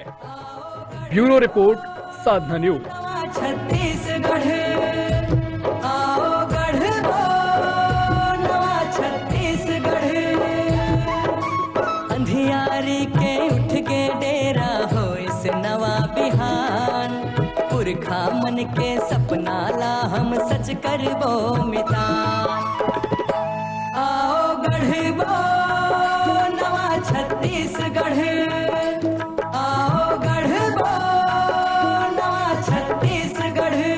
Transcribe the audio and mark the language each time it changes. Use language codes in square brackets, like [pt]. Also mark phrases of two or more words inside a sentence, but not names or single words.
[en] Bureau report, Sadhna News. [hne] अंधियारी के उठ के डेरा हो इस नवा बिहान, पुरखा मन के सपना ला हम सच करबो मितान। आओ गढ़बो नवा छत्तीसगढ़, आओ गढ़बो नवा छत्तीसगढ़।